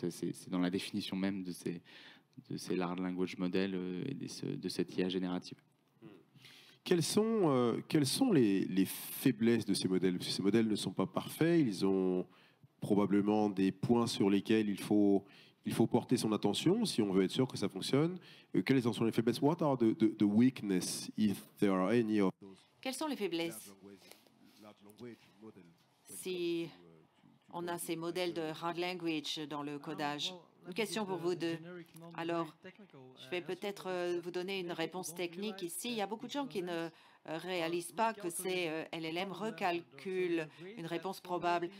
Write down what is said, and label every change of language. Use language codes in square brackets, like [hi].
[fr] C'est dans la définition même de ces large language models et de cette IA générative. Quelles sont les faiblesses de ces modèles? Parce que ces modèles ne sont pas parfaits, ils ont probablement des points sur lesquels il faut porter son attention si on veut être sûr que ça fonctionne. Quelles sont les faiblesses? [en] What are the weakness, if there are any of those? [fr] Quelles sont les faiblesses si on a ces modèles de hard language dans le codage? Une question pour vous deux. Alors, je vais peut-être vous donner une réponse technique ici. Il y a beaucoup de gens qui ne réalisent pas que ces LLM recalculent une réponse probable.